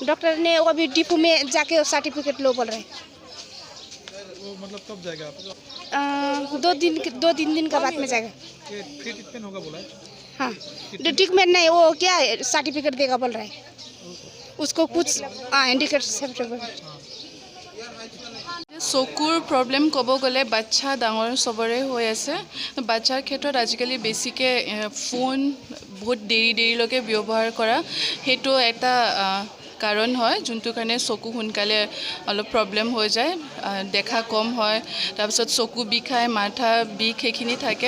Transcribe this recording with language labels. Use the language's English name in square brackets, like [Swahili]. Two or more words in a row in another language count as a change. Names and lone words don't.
[Hindi] डॉक्टर ने वो अभी डिपो में जाके सर्टिफिकेट लो बोल रहे हैं। वो मतलब कब जाएगा आप? 2-3 दिन का बाद में जाएगा। ये फ्री ट्रीटमेंट होगा बोला है? हाँ, ट्रीटमेंट नहीं, वो क्या है सर्टिफिकेट देगा बोल रहा है उसको कुछ। इंडिकेट [Assamese] চকুৰ প্ৰব্লেম ক'ব গ'লে বাচ্চা ডাঙৰ চবৰে হৈ আছে। বাচ্চাৰ ক্ষেত্ৰত আজিকালি বেছিকৈ ফোন বহুত দেৰিলৈকে ব্যৱহাৰ কৰা সেইটো এটা কাৰণ হয়, যোনটো কাৰণে চকু সোনকালে অলপ প্ৰব্লেম হৈ যায়, দেখা কম হয়, তাৰপিছত চকু বিষায়, মাথা বিষ সেইখিনি থাকে।